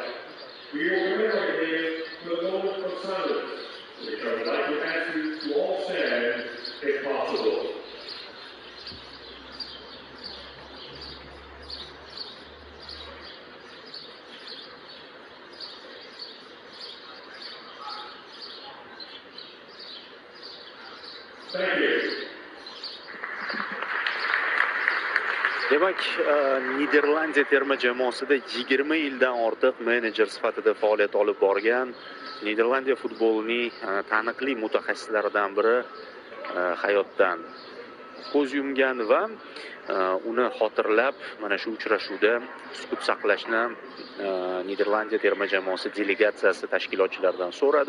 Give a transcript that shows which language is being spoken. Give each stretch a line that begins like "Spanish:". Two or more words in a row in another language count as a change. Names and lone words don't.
English: We will commemorate him with a moment of silence, which I would like to ask you to all stand, if possible. Thank you.
Uzbek: Demak, Niderlandiya terma jamoasida 20 yildan ortiq menejer sifatida faoliyat olib borgan Niderlandiya futbolining taniqli mutaxassislaridan biri hayotdan ko'z yumgan va uni xotirlab mana shu uchrashuvda sukut saqlashni Niderlandiya terma jamoasi delegatsiyasi tashkilotchilaridan so'radi.